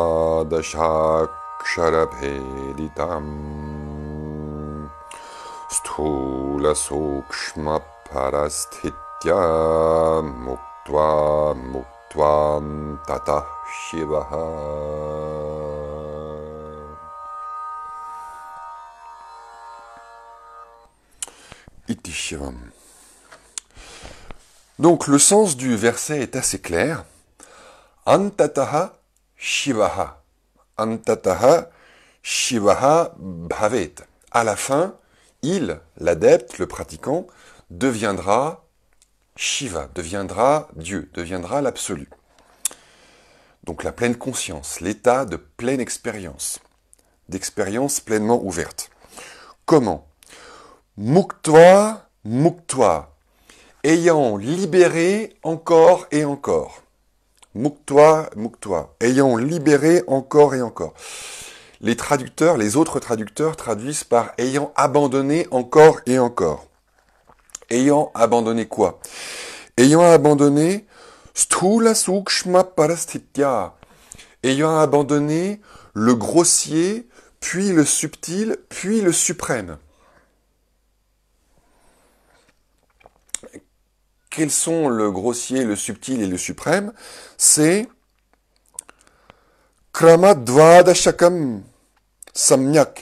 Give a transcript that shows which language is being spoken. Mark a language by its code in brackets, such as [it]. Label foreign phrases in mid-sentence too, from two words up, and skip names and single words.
[sa] dvadashaksharabheditam sthula sukshma parasthitya muktva muktvam tatah shivaha. Iti shivam. [fr] Donc le sens du verset est assez clair. [sa] Antataha shivaha. Antataha shivaha bhavet. [fr] À la fin, il, l'adepte, le pratiquant, deviendra Shiva, deviendra Dieu, deviendra l'absolu. Donc la pleine conscience, l'état de pleine expérience, d'expérience pleinement ouverte. Comment? [sa] Muktva, muktva. [fr] Ayant libéré encore et encore. [sa] Muktva, muktva. [fr] Ayant libéré encore et encore. Les traducteurs, les autres traducteurs traduisent par ayant abandonné encore et encore. Ayant abandonné quoi? Ayant abandonné [sa] sthula sukshma parasthitya. [fr] Ayant abandonné le grossier, puis le subtil, puis le suprême. Quels sont le grossier, le subtil et le suprême? C'est [sa] Kramadvadashakam samyak.